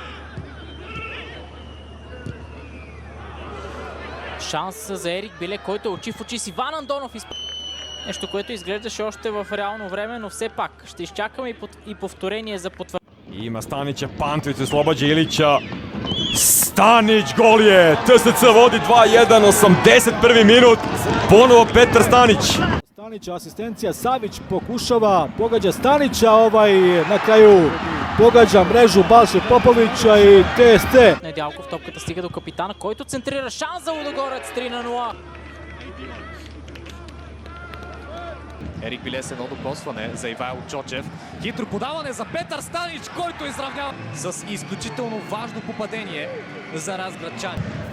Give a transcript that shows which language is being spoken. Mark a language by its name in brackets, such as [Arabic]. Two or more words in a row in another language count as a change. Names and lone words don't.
[Bulgarian] Шанс за Ерик Биле, който е очи в очи с Иван Андонов. Нещо, което изглеждаше още в реално време, но все пак ще изчакаме и повторение за потвърждение. Има Станича, Пантович, Слобоđа Илича. [Serbian] Станич, гол je! ТСЦ води 2-1, 81 minut. Ponovo Petar Stanić. Stanića asistencija, Savić pokušava, pogađa Stanića, na kraju pogađa mrežu Balše Popovića и ТСЦ. [Bulgarian] Недялков, топката стига до капитана, който центрира, шанс за Лудогорец, 3-0. Ерик Биле с едно докосване за Ивайло Чочев. Хитро подаване за Петър Станич, който изравнява с изключително важно попадение за разградчани.